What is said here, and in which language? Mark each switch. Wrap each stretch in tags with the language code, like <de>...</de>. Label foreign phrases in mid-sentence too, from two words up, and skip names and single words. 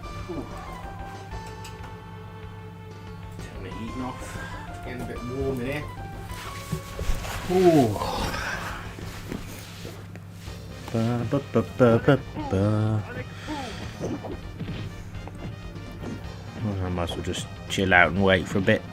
<en>Turn the heating off. It's getting a bit warm in here. Ooh. Ba, ba, ba, ba, ba, ba. I might as well just chill out and wait for a bit.</en>